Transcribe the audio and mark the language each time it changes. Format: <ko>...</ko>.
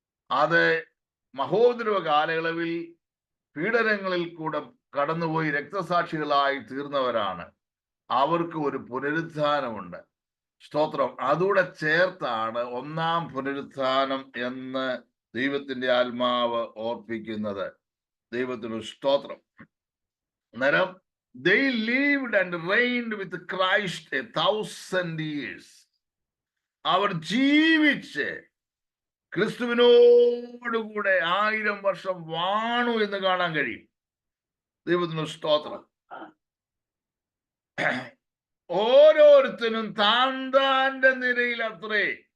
<ml>അത് മഹോദര കാലയളവിൽ പീഡനങ്ങളിൽ കൂടെ കടന്നുപോയി രക്തസാക്ഷികളായി തീർന്നവരാണ്. അവർക്ക് ഒരു പുനരുത്ഥാനമുണ്ട്. സ്തോത്രം. അതുകൂടെ ചേർത്താണ് 1-ാം പുനരുത്ഥാനം എന്ന് ദൈവത്തിന്റെ ആത്മാവ് ഓർപ്പിക്കുന്നത്. ദൈവത്തിന് സ്തോത്രം. അന്നേരം</ml> <en>they lived and reigned with Christ 1000 years.</en> <ml>അവർ ജീവിച്ച് ക്രിസ്തുവിനോടുകൂടെ 1000 വർഷം വാണു എന്ന് കാണാൻ കഴിയും. ദൈവത്തിന് സ്തോത്രം. ഓരോരുത്തരും താന്താന്റെ നിരയിൽ അത്രേ.</ml>